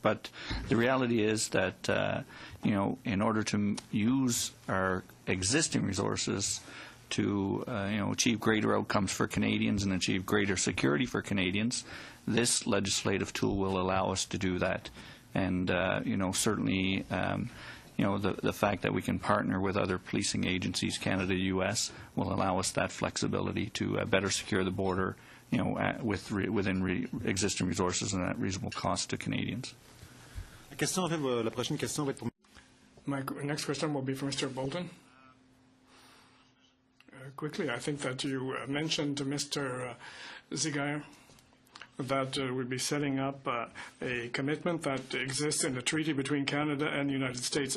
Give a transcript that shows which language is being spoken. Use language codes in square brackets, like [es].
[en] But the reality is that in order to use our existing resources to achieve greater outcomes for Canadians and achieve greater security for Canadians, this legislative tool will allow us to do that. And certainly the fact that we can partner with other policing agencies, Canada, U.S., will allow us that flexibility to better secure the border, within existing resources and at reasonable cost to Canadians. [fr] La prochaine question va être pour... [en] My next question will be for Mr. Bolton. Quickly, I think that you mentioned to Mr. Zigair that we'd be setting up a commitment that exists in the treaty between Canada and the United States.